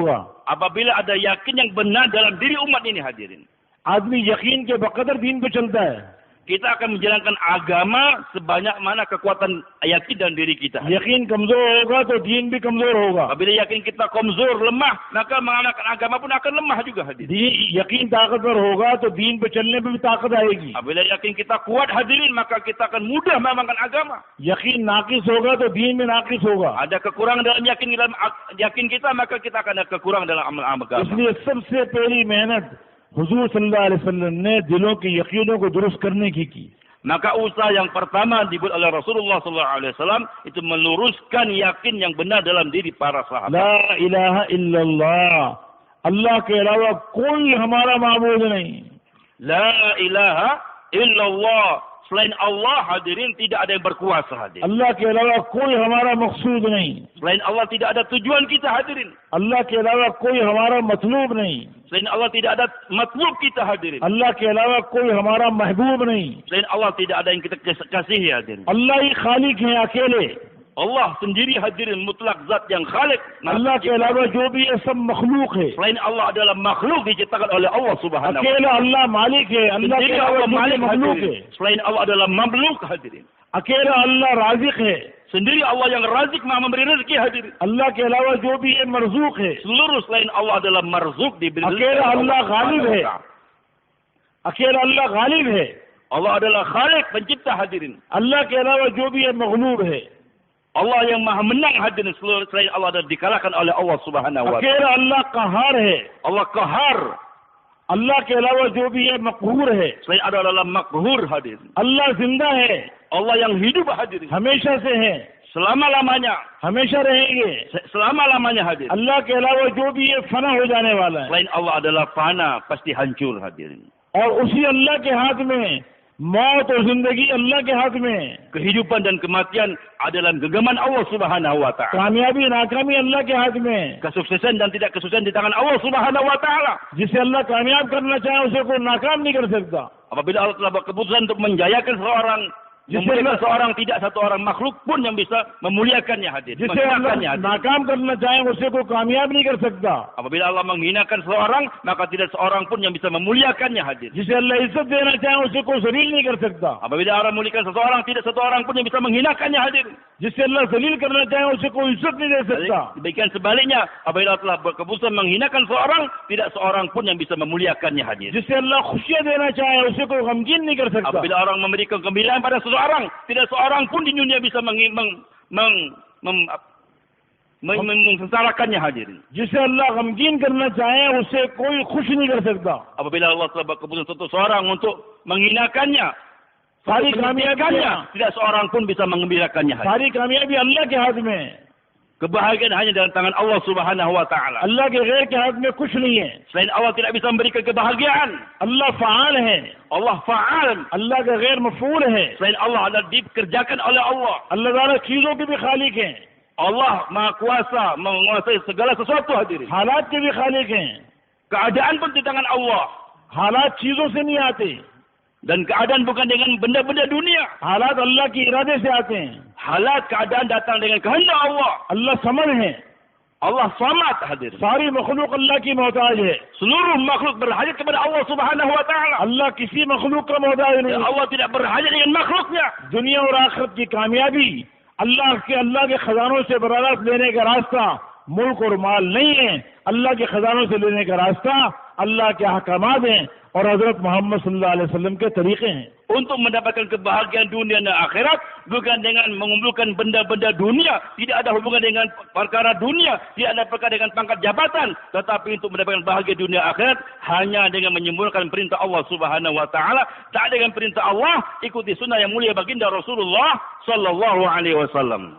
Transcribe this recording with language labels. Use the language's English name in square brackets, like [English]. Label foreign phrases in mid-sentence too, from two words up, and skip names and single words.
[Indonesian] Apabila ada yakin yang benar dalam diri umat ini hadirin. [Urdu] آدمی یقین کے بقدر دین پہ چلتا ہے. [Indonesian] Kita akan menjalankan agama sebanyak mana kekuatan yakin dalam diri kita. [Urdu] یقین کمزور ہوگا تو دین بھی کمزور ہوگا. [Indonesian] Apabila yakin kita komzor, lemah, maka mengamalkan agama pun akan lemah juga hadirin. [Urdu] یقین طاقتور ہوگا تو دین پہ چلنے میں بھی طاقت آئے گی. [Indonesian] Apabila yakin kita kuat hadirin, maka kita akan mudah mengamalkan agama. [Urdu] یقین ناقص ہوگا تو دین میں ناقص ہوگا. [Indonesian] Ada kekurangan dalam yakin kita, maka kita akan ada kekurangan dalam amal agama. [Urdu] اس لیے سب سے پہلی محنت حضور [Arabic] صلی اللہ علیہ وسلم [Urdu] نے دلوں کے یقینوں کو درست کرنے کی. [Indonesian] Maka usaha yang pertama dibuat oleh Rasulullah SAW itu meluruskan yakin yang benar dalam diri para sahabat. [Arabic] لا إله إلا الله, [Urdu] اللہ کے علاوہ کوئی ہمارا معبود نہیں. [Arabic] لا إله إلا الله, [Indonesian] selain Allah hadirin tidak ada yang berkuasa hadirin. [Urdu] اللہ کے علاوہ کوئی ہمارا مقصود نہیں. [Indonesian] Selain Allah tidak ada tujuan kita hadirin. [Urdu] اللہ کے علاوہ کوئی ہمارا مطلوب نہیں. [Indonesian] Selain Allah tidak ada matlub kita hadirin. [Urdu] اللہ کے علاوہ کوئی ہمارا محبوب نہیں. [Indonesian] Selain Allah tidak ada yang kita kasihi hadirin. [Urdu] اللہ ہی خالق ہے اکیلے. [Indonesian] Allah sendiri hadirin mutlak zat yang khalik. [Urdu] اللہ کے علاوہ جو بھی ہے سب مخلوق ہے. [Indonesian] Selain Allah adalah makhluk diciptakan oleh Allah [Arabic] سبحانه وتعالى. [Urdu] اکیلا اللہ مالک ہے۔ اللہ کے [Indonesian] Sendiri [Urdu] अलावा [Indonesian] Allah [Urdu] جو بھی [Indonesian] malik [Urdu] مخلوق ہے. [Indonesian] hadirin. Selain Allah adalah mamluk hadirin. [Urdu] اکیلا اللہ رازق ہے. [Indonesian] Sendiri Allah yang razik maha memberi rezeki hadirin. [Urdu] اللہ کے علاوہ جو بھی ہے مرزوق ہے. [Indonesian] Seluruh selain Allah adalah marzuk diberi rezeki. [Urdu] اکیلا اللہ غالب ہے۔ اکیلا اللہ غالب ہے. अकेला अल्लाह गालिब है। [Indonesian] Allah adalah khalik pencipta hadirin. [Urdu] اللہ کے علاوہ جو بھی ہے مغلوب ہے. [Indonesian] Allah yang maha menang hadirin, seluruh selain Allah adalah dikalahkan oleh Allah [Arabic] سبحانه وتعالى. [Urdu] اکیلا اللہ قہار ہے. [Indonesian] Allah qahar. [Urdu] اللہ کے علاوہ جو بھی ہے مقہور ہے. [Indonesian] Selain Allah adalah makhur hadirin. [Urdu] اللہ زندہ ہے. [Indonesian] Allah yang hidup hadirin. [Urdu] ہمیشہ سے ہے. [Indonesian] Selama-lamanya. [Urdu] ہمیشہ رہیں گے. [Indonesian] Selama-lamanya hadirin. [Urdu] اللہ کے علاوہ جو بھی ہے فنا ہو جانے والا ہے. [Indonesian] Selain Allah adalah fana, pasti hancur hadirin. [Urdu] اور اسی اللہ کے ہاتھ میں موت اور زندگی اللہ کے ہاتھ میں. [Indonesian] Kehidupan dan kematian adalah genggaman Allah [Arabic] سبحانه وتعالى. [Urdu] کامیابی ناکامی اللہ کے ہاتھ میں. [Indonesian] Kesuksesan dan tidak kesuksesan di tangan Allah [Arabic] سبحانه وتعالى. [Urdu] جسے اللہ کامیاب کرنا چاہے اسے کوئی ناکام نہیں کر سکتا. [Indonesian] Apabila Allah telah berkeputusan untuk menjayakan seorang, memuliakan seorang, tidak satu orang makhluk pun yang bisa memuliakannya hadirin. [Urdu] جسے اللہ ناکام کرنا چاہے اسے کوئی کامیاب نہیں کر سکتا. [Indonesian] Apabila Allah menghinakan seorang, maka tidak seorang pun yang bisa memuliakannya hadirin. [Urdu] جسے اللہ عزت دینا چاہے اسے کوئی ذلیل نہیں کر سکتا. [Indonesian] Apabila Allah memuliakan seseorang, tidak satu orang pun yang bisa menghinakannya hadirin. [Urdu] جسے اللہ ذلیل کرنا چاہے اسے کوئی عزت نہیں دے سکتا. [Indonesian] Demikian sebaliknya, apabila Allah telah berkeputusan menghinakan seorang, tidak seorang pun yang bisa memuliakannya hadirin. [Urdu] جسے اللہ خوشیاں دینا چاہے اسے کوئی غمگین نہیں کر سکتا. [Indonesian] Apabila orang memberikan kegembiraan pada seseorang, tidak seorang pun di dunia bisa mengsesarakannya hadirin. [Urdu] جسے اللہ غمگین کرنا چاہے اسے کوئی خوش نہیں کر سکتا. [Indonesian] Apabila Allah telah berkeputusan satu seorang untuk menghinakannya, [Urdu] ساری کامیابیاں [Indonesian] tidak seorang pun bisa mengembirakannya hadirin. [Urdu] ساری کامیابی اللہ کے ہاتھ میں. [Indonesian] Kebahagiaan hanya dalam tangan Allah [Arabic] سبحانه وتعالى. [Urdu] اللہ کے غیر کے ہاتھ میں کچھ نہیں ہے. [Indonesian] Selain Allah tidak bisa memberikan kebahagiaan. [Urdu] اللہ فعال ہے. [Indonesian] Allah fa'al. [Urdu] اللہ کا غیر مفعول ہے. [Indonesian] Selain Allah adalah dikerjakan oleh Allah. [Urdu] اللہ تعالیٰ چیزوں کے بھی خالق ہیں. [Indonesian] Allah Maha Kuasa menguasai segala sesuatu hadirin. [Urdu] حالات کے بھی خالق ہیں. [Indonesian] Keadaan pun di tangan Allah. [Urdu] حالات چیزوں سے نہیں آتے. [Indonesian] Dan keadaan bukan dengan benda-benda dunia. [Urdu] حالات اللہ کے ارادے سے آتے ہیں. [Indonesian] Halat keadaan datang dengan kehendak Allah. [Urdu] اللہ سمجھ ہے. [Indonesian] Allah samad hadirin. [Urdu] ساری مخلوق اللہ کی محتاج ہے. [Indonesian] Seluruh makhluk berhajat kepada Allah [Arabic] سبحانه وتعالى. [Urdu] اللہ کسی مخلوق کا محتاج نہیں. [Indonesian] Allah tidak berhajat dengan makhluknya. [Urdu] دنیا اور آخرت کی کامیابی اللہ کے خزانوں سے برارت لینے کا راستہ ملک اور مال نہیں ہے. اللہ کے خزانوں سے لینے کا راستہ اللہ کے احکامات ہیں اور حضرت محمد [Arabic] صلی اللہ علیہ وسلم [Urdu] کے طریقے ہیں. [Indonesian] Untuk mendapatkan kebahagiaan dunia dan akhirat bukan dengan mengumpulkan benda-benda dunia, tidak ada hubungan dengan perkara dunia, tidak ada perkara dengan pangkat jabatan, tetapi untuk mendapatkan bahagia dunia akhirat hanya dengan menyempurnakan perintah Allah [Arabic] سبحانه وتعالى, [Indonesian] tak dengan perintah Allah, ikuti sunnah yang mulia baginda Rasulullah [Arabic] صلى الله عليه وسلم.